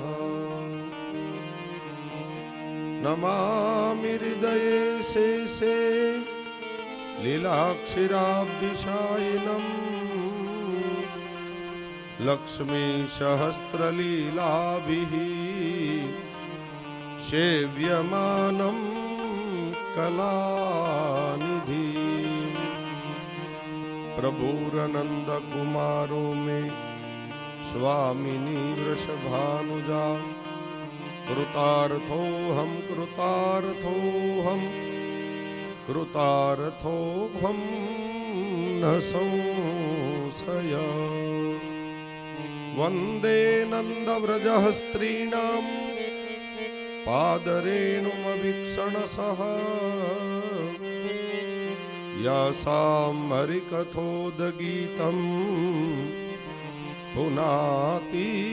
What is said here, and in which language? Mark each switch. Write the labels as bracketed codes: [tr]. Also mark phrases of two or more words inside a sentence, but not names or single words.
[sa] नमामि हृदये शेषे लीलाक्षिराब्धिशायिनम् लक्ष्मी सहस्रलीलाभिः सेव्यमानम् कलानिधि. प्रभुरनन्द कुमारो मे स्वामिनी वृषभानुजा कृतार्थोऽहं कृतार्थोऽहं कृतार्थोऽहं न संशय वन्दे नन्दव्रजः स्त्रीणां पादरेणुमवीक्षणसः यासामरिकथोदगीतम् पुनाति